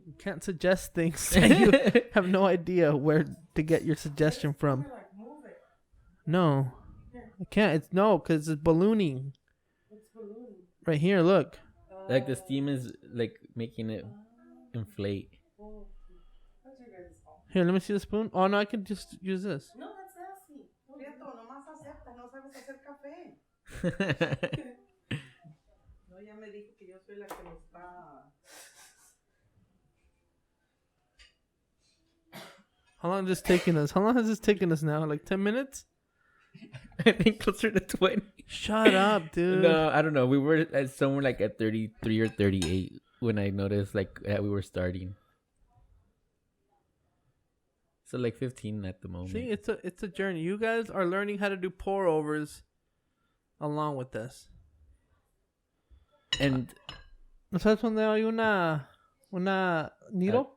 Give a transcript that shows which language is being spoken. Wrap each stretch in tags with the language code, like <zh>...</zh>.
<en>You can't suggest things that you have no idea where to get your suggestion from. No. I can't. Because it's ballooning. What's ballooning? Right here, look. Like the steam is like making it inflate. Here, let me see the spoon. Oh, no, I can just use this. No, that's nasty.</en> <es>Prieto, nomás acepta, no sabes hacer café. No, ya me dijo que yo soy la que lo está.</es> <en>How long is this taking us? How long has this taken us now? Like 10 minutes? I think closer to 20. Shut up, dude. No, I don't know. We were at somewhere like at 33 or 38 when I noticed like that we were starting. So like 15 at the moment. See, it's a journey. You guys are learning how to do pour overs along with this. And</en> <es>¿No sabes dónde hay una needle?</es>